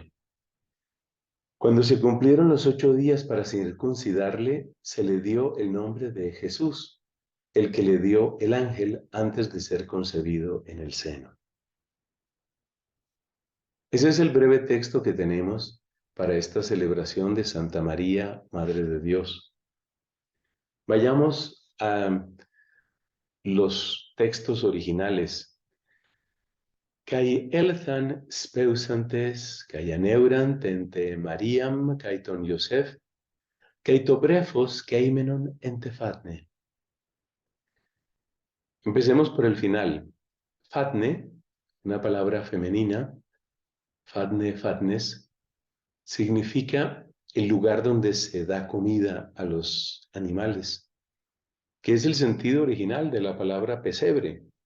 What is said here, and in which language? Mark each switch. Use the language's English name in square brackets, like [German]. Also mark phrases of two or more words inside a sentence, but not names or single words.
[Spanish] Cuando se cumplieron los 8 días para circuncidarle, se le dio el nombre de Jesús, el que le dio el ángel antes de ser concebido en el seno. Ese es el breve texto que tenemos para esta celebración de Santa María, Madre de Dios. Vayamos a los textos originales. [Greek] Καὶ ἦλθαν σπεύσαντες, καὶ ἀνεῦραν τήν τε Μαριὰμ, καὶ τὸν Ἰωσὴφ, καὶ τὸ βρέφος κείμενον ἐν τῇ φάτνῃ. [Spanish] Empecemos por el final. Fatne, una palabra femenina, [Greek] φάτνη, φάτνης, [Spanish] significa el lugar donde se da comida a los animales, que es el sentido original de la palabra pesebre.